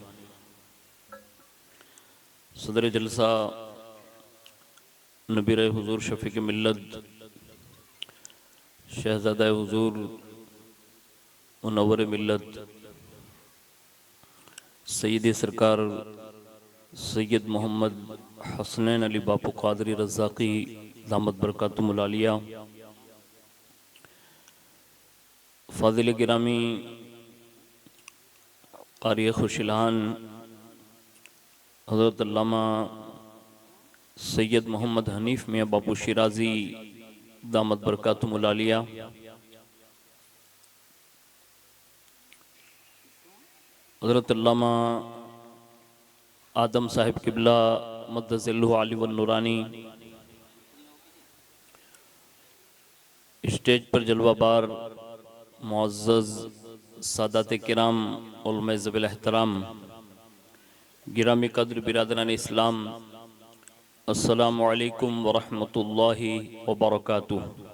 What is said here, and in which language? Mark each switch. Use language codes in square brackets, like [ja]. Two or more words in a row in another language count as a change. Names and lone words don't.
[ur] صدر جلسہ نبیر حضور شفیق ملت شہزادہ حضور منور ملت سید سرکار سید محمد حسنین علی باپو قادری رزاقی [ar] دامت برکاتہم العالیہ, [ur] فاضل گرامی قاری خوشیلان حضرت علامہ سید محمد حنیف میاں باپو شیرازی [ar] دامت برکاتہم العالیہ, [ur] حضرت علامہ آدم صاحب قبلہ [ar] مد ظلہ العالی والنورانی, [ur] اسٹیج پر جلوہ بار معزز سادات کرام علما ذوی الاحترام گرامی قدر برادران اسلام, [ar] السلام عليكم ورحمة الله وبركاته.